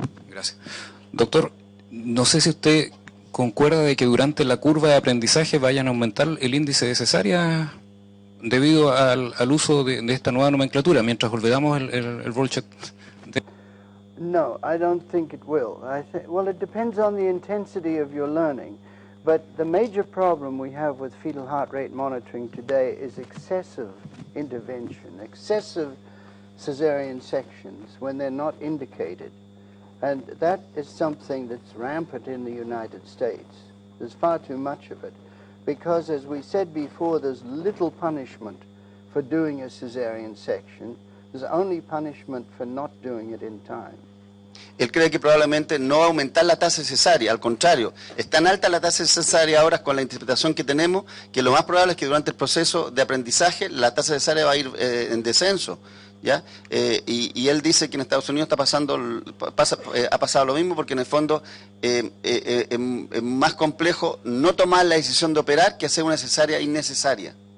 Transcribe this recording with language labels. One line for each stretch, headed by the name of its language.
Spanish: Gracias. Doctor, no sé si usted concuerda de que durante la curva de aprendizaje vayan a aumentar el índice de cesárea debido al uso de esta nueva nomenclatura, mientras olvidamos el Volchek.
English: No, I don't think it will. Well, it depends on the intensity of your learning. But the major problem we have with fetal heart rate monitoring today is excessive intervention, excessive cesarean sections when they're not indicated. And that is something that's rampant in the United States. There's far too much of it. Because, as we said before, there's little punishment for doing a cesarean section. There's only punishment for not doing it in time.
Spanish: Él cree que probablemente no va a aumentar la tasa de cesárea, al contrario, es tan alta la tasa de cesárea ahora con la interpretación que tenemos que lo más probable es que durante el proceso de aprendizaje la tasa de cesárea va a ir en descenso, ¿ya? Y él dice que en Estados Unidos ha pasado lo mismo porque en el fondo es más complejo no tomar la decisión de operar que hacer una cesárea innecesaria.